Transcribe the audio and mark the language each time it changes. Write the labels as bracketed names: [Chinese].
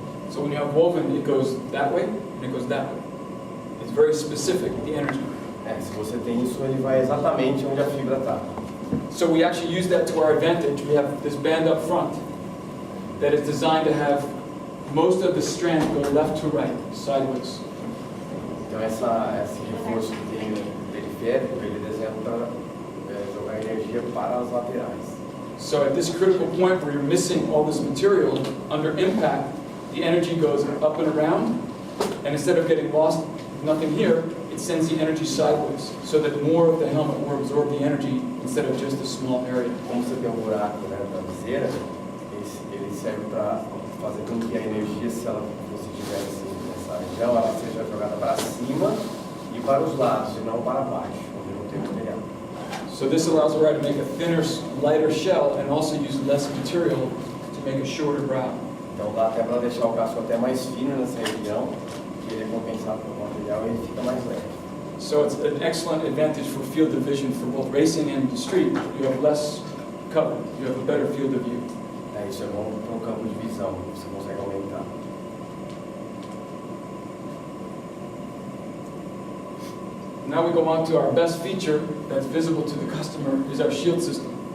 [English] So when you have woven, it goes that way and it goes that way. It's very specific, the energy. [Portuguese] Se você tem isso, ele vai exatamente onde a fibra está. [English] So we actually use that to our advantage. We have this band up front that is designed to have most of the strand go left to right, sideways. [Portuguese] Então esse reforço que tem no periférico, ele é desenhado para jogar energia para as laterais. [English] So at this critical point where you're missing all this material, under impact, the energy goes up and around, and instead of getting lost, nothing here, it sends the energy sideways, so that more of the helmet will absorb the energy instead of just a small area. [Portuguese] Como você tem um buraco, né, da viseira, ele serve para fazer com que a energia, se você tiver nessa região, ela seja jogada para cima e para os lados, e não para baixo, onde não tem material. [English] So this allows Arai to make a thinner, lighter shell and also use less material to make a shorter brow. [Portuguese] Então dá até para deixar o casco até mais fino nessa região, que ele é compensado pelo material e ele fica mais leve. [English] So it's an excellent advantage for field of vision for both racing and street. You have less cover, you have a better field of view. [Portuguese] Isso é bom para o campo de visão, você consegue aumentar. [English] Now we go on to our best feature that's visible to the customer is our shield system.